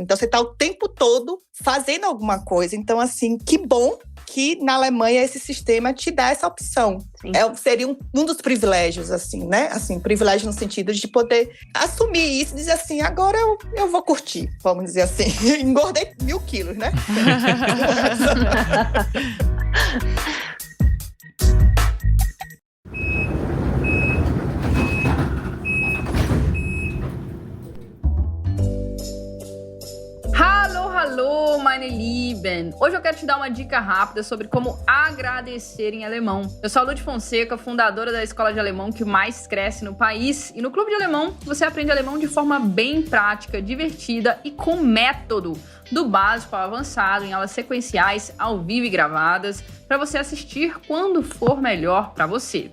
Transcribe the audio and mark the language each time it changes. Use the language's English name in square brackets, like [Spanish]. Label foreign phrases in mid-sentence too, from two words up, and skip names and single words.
[Portuguese] Então, você está o tempo todo fazendo alguma coisa. Então, assim, que bom que na Alemanha esse sistema te dá essa opção. Seria um dos privilégios, assim, né? Assim, privilégio no sentido de poder assumir isso e dizer assim, agora eu vou curtir, vamos dizer assim. Engordei 1000 quilos, né? [German] Hallo, meine Lieben! [Portuguese] Hoje eu quero te dar uma dica rápida sobre como agradecer em alemão. Eu sou a Lud Fonseca, fundadora da escola de alemão que mais cresce no país. E no Clube de Alemão, você aprende alemão de forma bem prática, divertida e com método. Do básico ao avançado, em aulas sequenciais, ao vivo e gravadas, para você assistir quando for melhor para você.